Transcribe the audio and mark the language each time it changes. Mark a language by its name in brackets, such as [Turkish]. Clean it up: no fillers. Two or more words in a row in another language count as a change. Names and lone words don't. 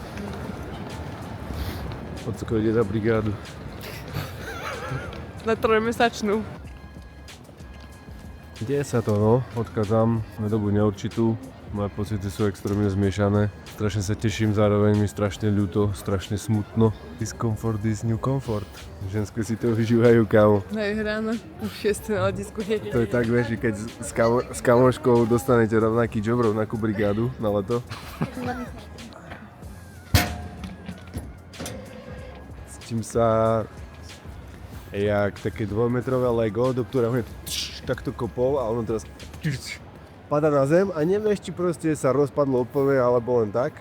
[Slovak] Ocko ide za brigádu. Na 3-mesačnú. Deje sa to, no. Odchádzam na dobu neurčitú. Moje pocity sú extrémne zmiešané. Strašne sa teším, zároveň mi strašne ľúto, strašne smutno. [English] Discomfort is new comfort. [Slovak] Ženské si to vyžívajú, kámo. Hej, ráno, už 6 na letisku. To je tak, vieš, keď s kamoškou dostanete rovnaký job, rovnakú brigádu na leto. Cítim sa jak také 2-metrové Lego, do ktorého je takto kopol a ono teraz pada na zem a nevieš, či proste sa rozpadlo úplne alebo len tak.